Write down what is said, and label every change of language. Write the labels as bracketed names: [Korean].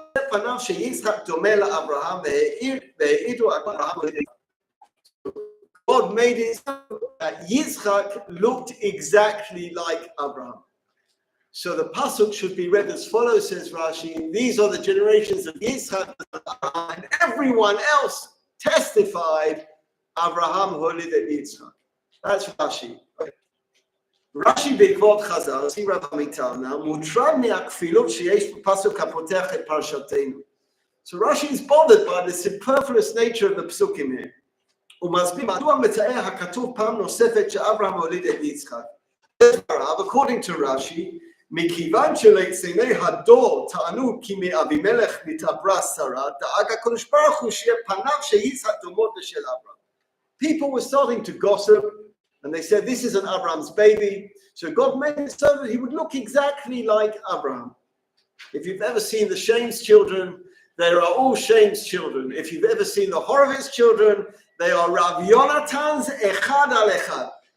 [Hebrew] פניו שיצחק דומה לאברהם והעידו אברהם. [English] God made it so that Yitzchak looked exactly like Abraham. So the pasuk should be read as follows, says Rashi. These are the generations of Yitzchak, and everyone else testified Abraham [Hebrew] holid et [English] Yitzchak. That's Rashi. Okay. [Hebrew] Rashi בעקבות חז"ל, [English] see Rabbi Mital now, [Hebrew] מוטרד מהכפילות שיש בפסוק הפותח את פרשתנו. [English] So Rashi is bothered by the superfluous nature of the psukim here. [Hebrew] ומסביר מדוע מתאר הכתוב פעם נוספת שאברהם הוליד את יצחק. [English] According to Rashi, [Hebrew] מכיוון שליצני הדור טענו כי מאבימלך נתעברה שרה, דאג הקדוש ברוך הוא שיהיה פניו שיצחק דומות לשל אברהם. [English] People were starting to gossip, and they said, this isn't Abraham's baby. So God made it so that he would look exactly like Abraham. If you've ever seen the Shames children, they are all Shames children. If you've ever seen the Horowitz children, they are Rav Yonatan's [Hebrew] Echad al Echad.